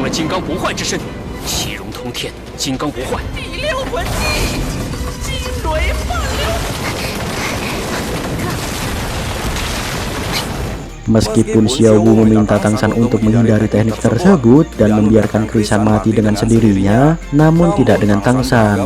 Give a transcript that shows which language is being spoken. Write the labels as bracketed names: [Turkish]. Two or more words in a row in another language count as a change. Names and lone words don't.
[Chinese] 刚不坏之身，气容通天，金刚不坏。第六魂技，惊雷反流。 [Indonesian] Meskipun Xiao Wu meminta Tangshan untuk menghindari teknik tersebut dan membiarkan Krisan mati dengan sendirinya, namun tidak dengan Tangshan.